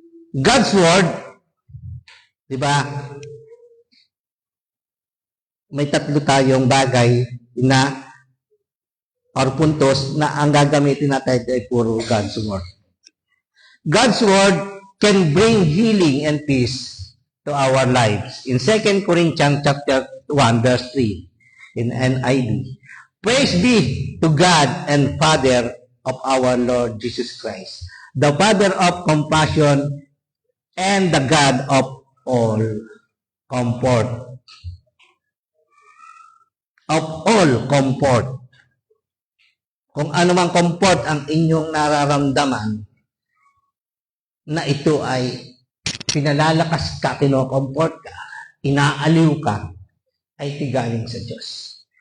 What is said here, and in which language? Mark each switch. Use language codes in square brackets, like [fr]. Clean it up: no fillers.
[en] God's Word, di ba? [tl] May 3 tayong bagay na or puntos na ang gagamitin natin ay puro God's Word. [en] God's Word can bring healing and peace to our lives. In 2 Corinthians chapter 1 verse 3 in NIV. Praise be to God and Father of our Lord Jesus Christ, the Father of compassion and the God of all comfort. Of all comfort. [tl] Kung ano mang comfort ang inyong nararamdaman, na ito ay pinalalakas ka, kino-comfort ka, inaaliw ka, ay tigaling sa Diyos.